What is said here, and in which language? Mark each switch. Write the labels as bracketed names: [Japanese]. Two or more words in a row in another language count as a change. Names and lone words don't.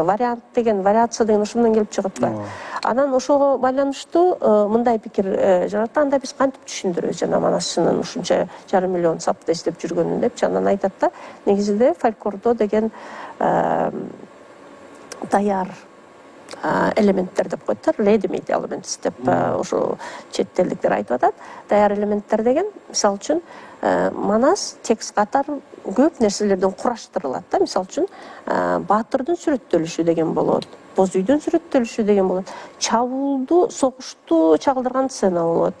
[Kyrgyz] Вариант деген, вариация деген ошондон келип чыгып атпайбы? Анан ошого байланыштуу мындай пикир жаратат. Анда биз кантип түшүндүрөбүз жана манасчынын ушунча 500 000 сапты эстеп жүргөнүн депчи. Анан айтат да, негизинде фольклордо деген даяр элементтер деп коет да, [English] ready-made elements [Kyrgyz] деп ошо чет элдиктер айтып атат. Даяр элементтер деген, мисалы үчүн, манас текст катары көп нерселерден кураштырылат да. Мисалы үчүн, баатырдын сүрөттөлүшү деген болот, боз үйдүн сүрөттөлүшү деген болот, чабуулду, согушту чагылдырган сцена болот.